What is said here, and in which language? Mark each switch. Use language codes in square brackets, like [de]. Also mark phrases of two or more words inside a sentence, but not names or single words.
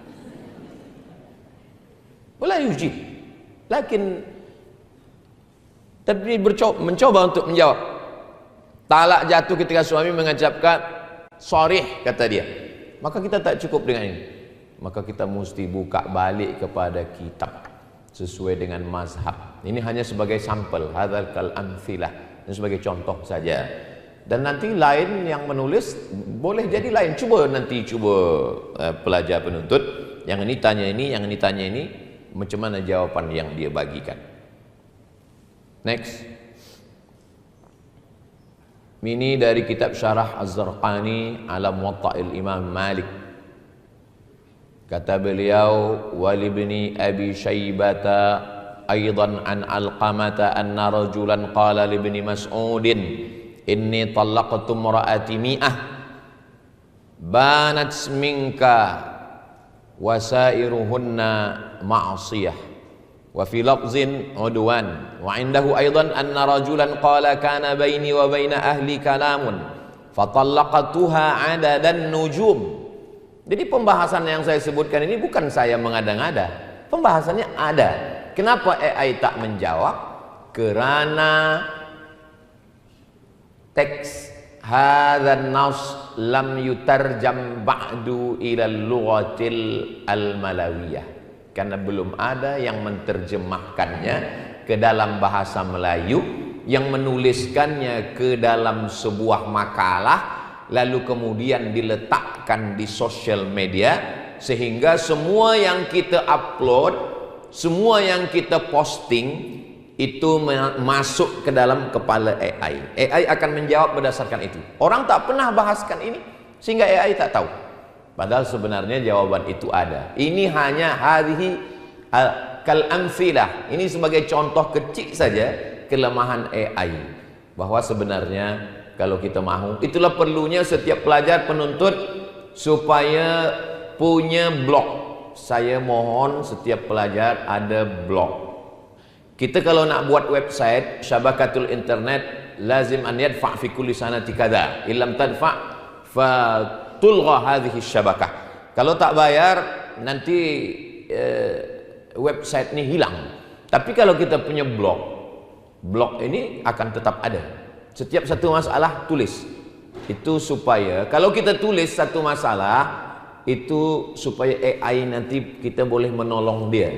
[ar] ولا يجيب، لكن [ms] tapi mencoba untuk menjawab. Talak jatuh ketika suami mengucapkan sharih, kata dia. Maka kita tak cukup dengan ini, maka kita mesti buka balik kepada kitab sesuai dengan mazhab. Ini hanya sebagai sampel, [ar] هذا كالأمثلة, [ms] ini sebagai contoh saja. Dan nanti lain yang menulis boleh jadi lain. Cuba pelajar penuntut, yang ini tanya ini, yang ini tanya ini, macam mana jawapan yang dia bagikan. Next. Ini dari kitab Syarah Az-Zarqani ala Muwatta'il Imam Malik. Kata beliau, [ar] ولابن أبي شيبة أيضا عن علقمة أن رجلا قال لابن مسعود إني طلقت امرأتي مائة بنات منك وسائرهن معصية وفي لفظ عدوان وعنده أيضا أن رجلا قال كان بيني وبين أهلي كلام فطلقتها عدد النجوم. [ms] Jadi pembahasan yang saya sebutkan ini bukan saya mengada-ngada, pembahasannya ada. Kenapa AI tak menjawab? Kerana teks [ar] هذا النص لم يترجم بعد إلى اللغة الملاوية, [ms] karena belum ada yang menerjemahkannya ke dalam bahasa Melayu, yang menuliskannya ke dalam sebuah makalah, lalu kemudian diletakkan di sosial media, sehingga semua yang kita upload, semua yang kita posting itu masuk ke dalam kepala AI. AI akan menjawab berdasarkan itu. Orang tak pernah bahaskan ini, sehingga AI tak tahu. Padahal sebenarnya jawaban itu ada. Ini hanya [ar] هذه كالأمثلة. [ms] Ini sebagai contoh kecil saja kelemahan AI, bahwa sebenarnya kalau kita mahu. Itulah perlunya setiap pelajar penuntut supaya punya blog. Saya mohon setiap pelajar ada blog. Kita kalau nak buat website [ar] شبكة الإنترنت، لازم أن يدفع في كل سنة كذا إن لم تدفع فتلغى هذه شبكة. [ms] Kalau tak bayar nanti website ini hilang. Tapi kalau kita punya blog ini akan tetap ada. Setiap satu masalah tulis. Itu supaya kalau kita tulis satu masalah itu supaya AI nanti kita boleh menolong dia.